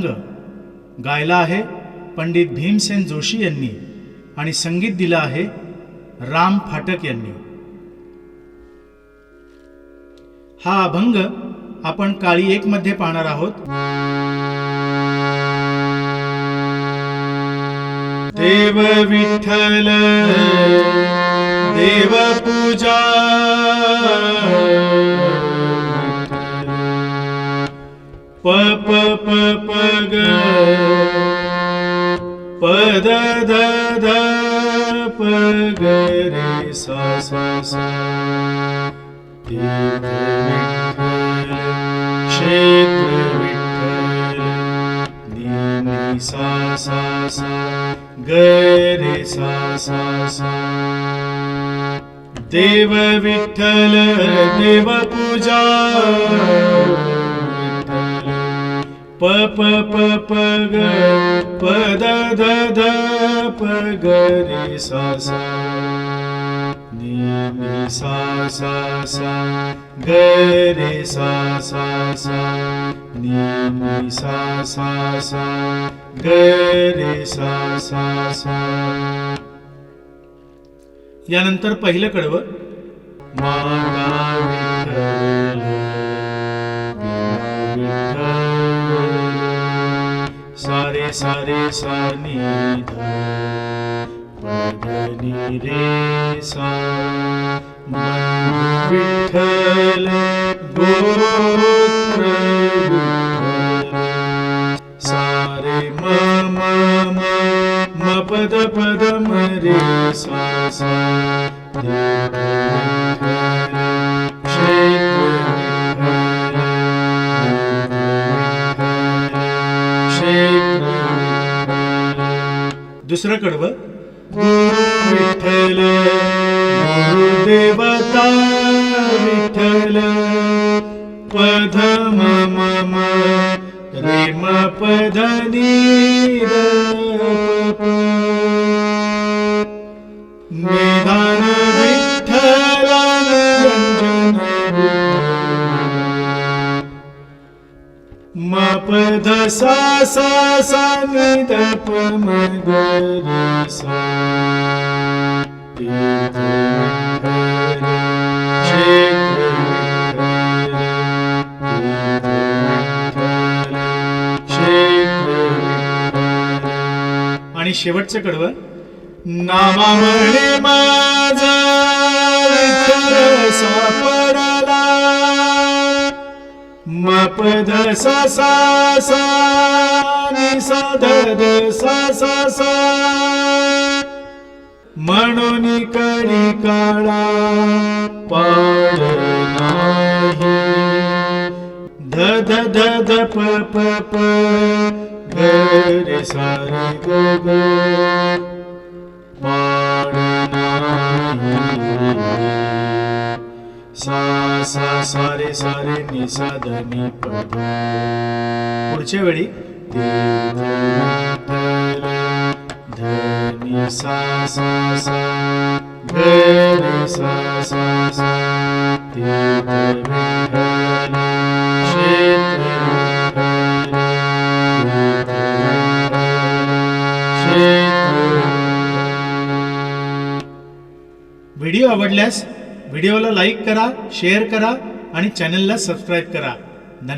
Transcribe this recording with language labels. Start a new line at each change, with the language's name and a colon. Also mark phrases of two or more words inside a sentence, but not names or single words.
Marathi: गायला आहे पंडित भीमसेन जोशी यांनी आणि संगीत दिलं आहे राम फाटक यांनी। हा अभंग आपण काळी 1 मध्ये पाहणार आहोत। देव विठ्ठल देव पूजा प प प प ग प द द द प ग रे सा सा सा। देव विठ्ठल क्षेत्र विठ्ठल नी सा सा सा ग रे सा सा सा। देव विठ्ठल देव पूजा प प प प ग प द द द प ग रे सा सा नी सा सा सा ग रे सा सा सा नी सा सा सा ग रे सा सा सा। यानंतर पहिलं कडवं मागा विठ्ठल सारे सारे सा नी ध प नी रे सा। विठ्ठल गोत्र विठ्ठल सारे म म म म पद पद म रे सा सा। दुसरं कडवं विठ्ठल गुरुदेवता विठ्ठल पध म म म रे म पध नी द प निधान विठ्ठल निरंजन म पध सा सा सा नी द प म ग रे सा। तीर्थ विठ्ठल क्षेत्र विठ्ठल तीर्थ विठ्ठल क्षेत्र विठ्ठल। आणि शेवटचं कडवं नामामुळे माझा विठ्ठल सापडला म पध सा सा सा नी सा ध ध सा सा सा। म्हणून कळी काळा पाड नाही ध ध ध ध प प प ग रे सा रे ग ग पाड नाही सा सा सा रे सा रे नी सा ध नी प ध। पुढच्या वेळी तीर्थ विठ्ठल ध नी सा सा सा ग रे सा सा सा। तीर्थ विठ्ठल क्षेत्र विठ्ठल तीर्थ विठ्ठल क्षेत्र। व्हिडिओ आवडल्यास व्हिडिओला लाईक करा, शेअर करा आणि चॅनलला सबस्क्राईब करा।